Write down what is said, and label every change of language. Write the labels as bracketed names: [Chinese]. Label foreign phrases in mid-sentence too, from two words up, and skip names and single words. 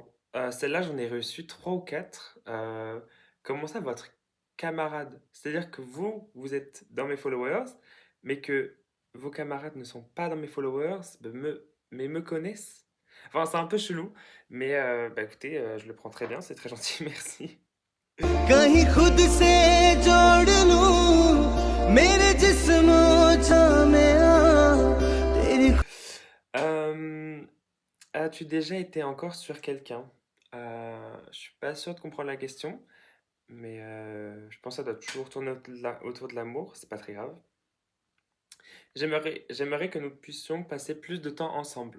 [French] Celle-là, j'en ai reçu trois ou quatre. Comment ça, votre camarade? C'est-à-dire que vous êtes dans mes followers, mais que vos camarades ne sont pas dans mes followers, mais me connaissent? Enfin, c'est un peu chelou, mais bah écoutez, je le prends très bien, c'est très gentil, merci. [Hindi] कहीं खुद से जोड़ लूं मेरे जिस्म में तेरी [French] Euh, As-tu déjà été encore sur quelqu'un? Je suis pas sûr de comprendre la question, mais je pense que ça doit toujours tourner autour de l'amour, c'est pas très grave. J'aimerais que nous puissions passer plus de temps ensemble.